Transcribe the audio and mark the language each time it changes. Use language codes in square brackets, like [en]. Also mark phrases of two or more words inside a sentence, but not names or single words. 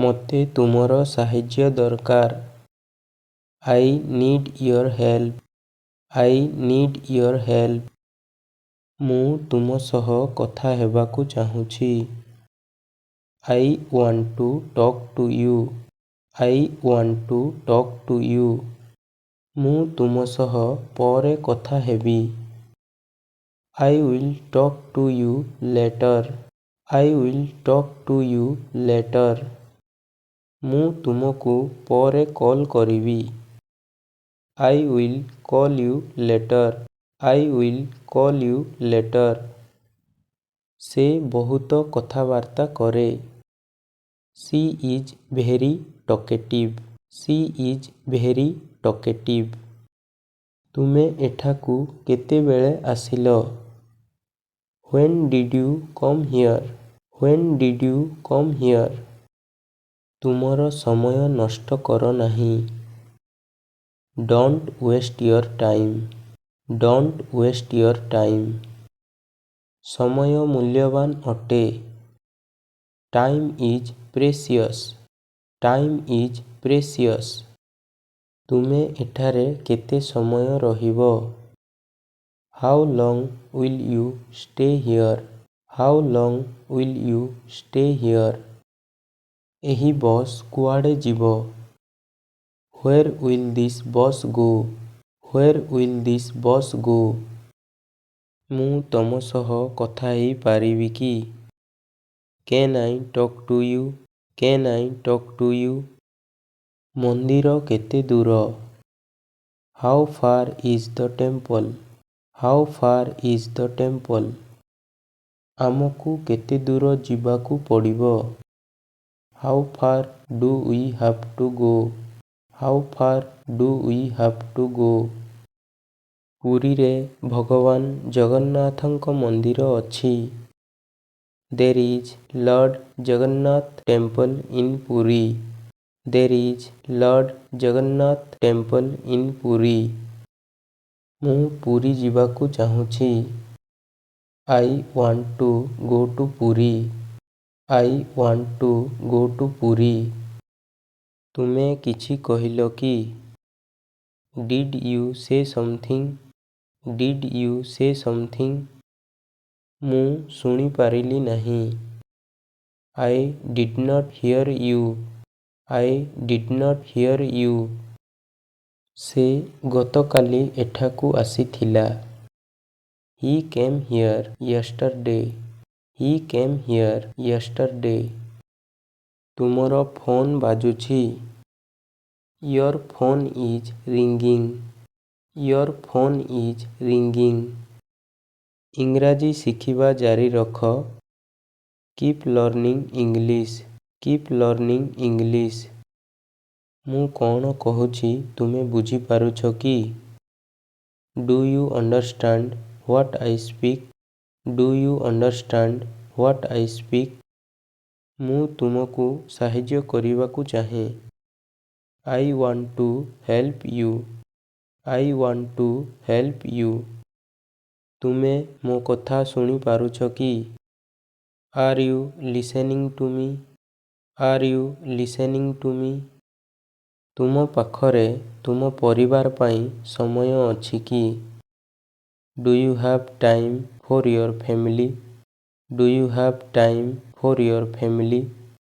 [or] ମୋତେ ତୁମର ସାହାଯ୍ୟ ଦରକାର। [en] I need your help. I need your help. [or] ମୁଁ ତୁମ ସହ କଥା ହେବାକୁ ଚାହୁଁଛି। [en] I want to talk to you. I want to talk to you. [or] ମୁଁ ତୁମ ସହ ପରେ କଥା ହେବି। [en] I will talk to you later. I will talk to you later. [or] ମୁଁ ତୁମକୁ ପରେ କଲ୍ କରିବି। [en] I will call you later. I will call you later. [or] ସେ ବହୁତ କଥାବାର୍ତ୍ତା କରେ। [en] She is very talkative. She is very talkative. [or] ତୁମେ ଏଠାକୁ କେତେବେଳେ ଆସିଲ? [en] When did you come here? When did you come here? [or] ତୁମର ସମୟ ନଷ୍ଟ କର ନାହିଁ। [en] Don't waste your time. Don't waste your time. [or] ସମୟ ମୂଲ୍ୟବାନ ଅଟେ। [en] Time is precious. Time is precious. [or] ତୁମେ ଏଠାରେ କେତେ ସମୟ ରହିବ? [en] How long will you stay here? How long will you stay here? [or] ଏହି ବସ୍ କୁଆଡ଼େ ଯିବ? [en] Where will this bus go? Where will this bus go? [or] ମୁଁ ତମ ସହ କଥା ହେଇପାରିବି କି? [en] Can I talk to you? Can I talk to you? [or] ମନ୍ଦିର କେତେ ଦୂର? [en] How far is the temple? How far is the temple? [or] ଆମକୁ କେତେ ଦୂର ଯିବାକୁ ପଡ଼ିବ? [en] How far do we have to go? How far do we have to go? [or] ପୁରୀରେ ଭଗବାନ ଜଗନ୍ନାଥଙ୍କ ମନ୍ଦିର ଅଛି। [en] There is Lord Jagannath temple in Puri. There is Lord Jagannath temple in Puri. [or] ମୁଁ ପୁରୀ ଯିବାକୁ ଚାହୁଁଛି। [en] I want to go to Puri. I want to go to Puri. [or] ତୁମେ କିଛି କହିଲ କି? [en] Did you say something? Did you say something? [or] ମୁଁ ଶୁଣିପାରିଲି ନାହିଁ। [en] I did not hear you. I did not hear you. [or] ସେ ଗତକାଲି ଏଠାକୁ ଆସିଥିଲା। [en] He came here yesterday. He came here yesterday. [or] ତୁମର ଫୋନ୍ ବାଜୁଛି। [en] Your phone is ringing. Your phone is ringing. [or] ଇଂରାଜୀ ଶିଖିବା ଜାରି ରଖ। [en] Keep learning English. Keep learning English. [or] ମୁଁ କ'ଣ କହୁଛି ତୁମେ ବୁଝିପାରୁଛ କି? [en] Do you understand what I speak? Do you understand what I speak? [or] ମୁଁ ତୁମକୁ ସାହାଯ୍ୟ କରିବାକୁ ଚାହେଁ। [en] I want to help you. I want to help you. [or] ତୁମେ ମୋ କଥା ଶୁଣିପାରୁଛ କି? [en] Are you listening to me? Are you listening to me? [or] ତୁମ ପାଖରେ ତୁମ ପରିବାର ପାଇଁ ସମୟ ଅଛି କି? [en] Do you have time for your family? Do you have time for your family?